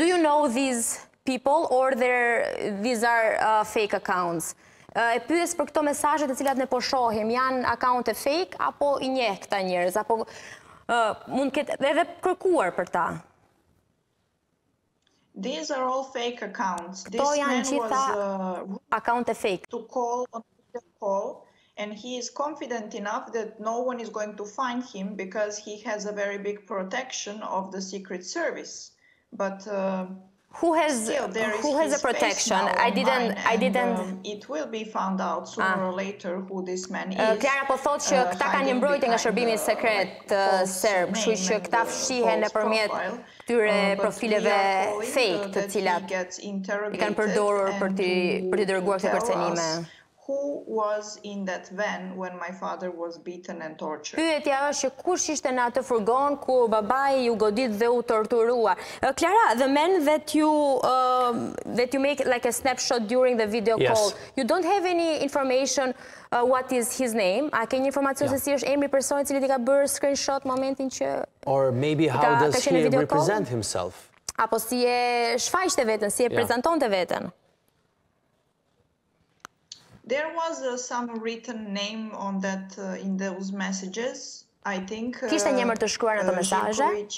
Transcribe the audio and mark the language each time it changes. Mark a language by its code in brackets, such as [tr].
[en] Do you know these people or these are fake accounts? [sq] E pyes për këto mesazhe të cilat ne po shohim, janë akaunte fake apo i njeh këta njerëz, apo mund ketë edhe kërkuar për ta? [en] These are all fake accounts. [sq] Këto janë gjitha akaunte fake. [en] To call on the call, and he is confident enough that no one is going to find him because he has a very big protection of the Secret Service. But who has a protection? I didn't. It will be found out sooner or later who this man is. [sq] Klara po thotë që këta kanë një mbrojtje nga shërbimi sekret serb, kështu që këta fshihen nëpërmjet këtyre profileve fake të cilat i kanë përdorur për t'i dërguar këto kërcënime. [en] Who was in that van when my father was beaten and tortured? [sq] Pyetja është që kush ishte në atë furgon ku babai u godit dhe u torturuar. [en] Klara, the man that you make like a snapshot during the video call, you don't have any information what is his name? [sq] A ke një informacion se si është emri i personit i cili ka bërë screenshot momentin që [en] or maybe how does he represent himself? [sq] Apo si e shfaqte veten, si e prezantonte veten? [en] There was some written name on that in those messages. I think [sq] kishte një emër të shkruar në ato mesazhe.